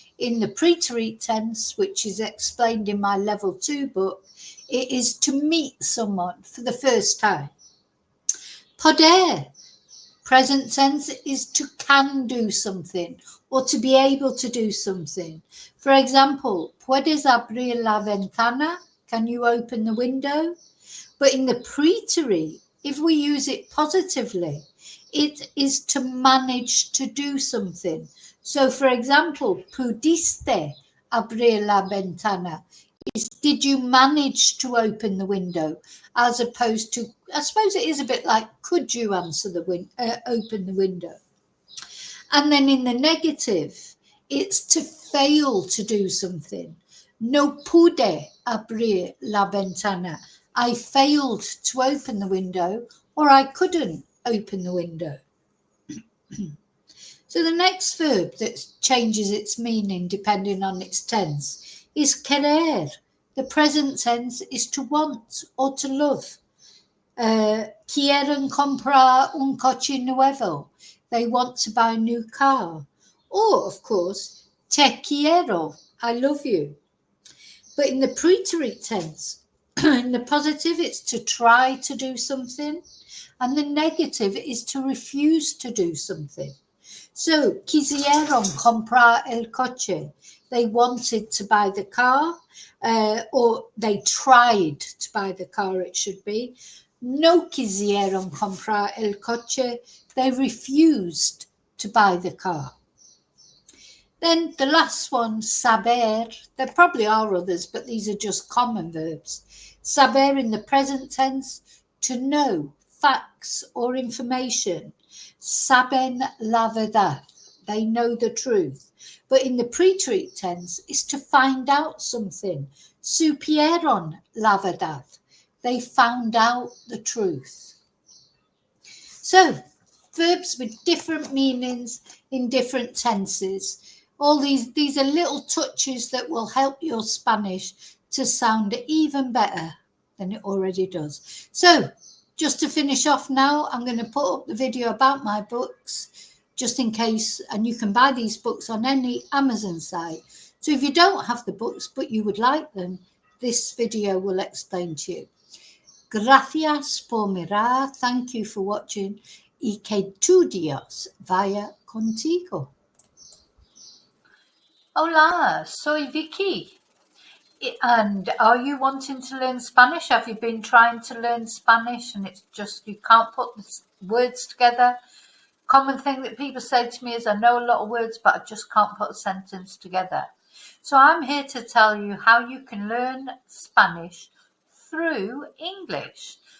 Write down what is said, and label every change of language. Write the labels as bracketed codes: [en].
[en] In the pre-treat tense, which is explained in my level 2 book, it is to meet someone for the first time. Poder. Present tense is to can do something or to be able to do something. [es] For example, puedes abrir la ventana? [en] Can you open the window? But in the pre-treat, if we use it positively, it is to manage to do something. [es] So, for example, pudiste abrir la ventana? [en] Is did you manage to open the window, as opposed to, I suppose it is a bit like, could you open the window? And then in the negative, it's to fail to do something. [es] No pude abrir la ventana. [en] I failed to open the window, or I couldn't open the window. So the next verb that changes its meaning depending on its tense is querer. The present tense is to want or to love. [es] Quieren comprar un coche nuevo. [en] They want to buy a new car. Or, of course, [es] te quiero. [en] I love you. But in the pre-treat tense, in the positive, it's to try to do something. And the negative is to refuse to do something. [es] So, quisieron comprar el coche. [en] They wanted to buy the car, or they tried to buy the car, it should be. [es] No quisieron comprar el coche. [en] They refused to buy the car. Then the last one, saber. There probably are others, but these are just common verbs. Saber in the present tense, to know, facts or information. [es] Saben la verdad. [en] They know the truth. But in the pre-treat tense, is to find out something. [es] Supieron la verdad. [en] They found out the truth. So, verbs with different meanings in different tenses. All these are little touches that will help your Spanish to sound even better than it already does. So, just to finish off now, I'm going to put up the video about my books, just in case, and you can buy these books on any Amazon site. So if you don't have the books, but you would like them, this video will explain to you. [es] Gracias por mirar. [en] Thank you for watching. [es] Y que tu Dios vaya contigo. Hola, soy Vicky. [en] And are you wanting to learn Spanish? Have you been trying to learn Spanish and it's just you can't put the words together? Common thing that people say to me is, I know a lot of words, but I just can't put a sentence together. So I'm here to tell you how you can learn Spanish through English.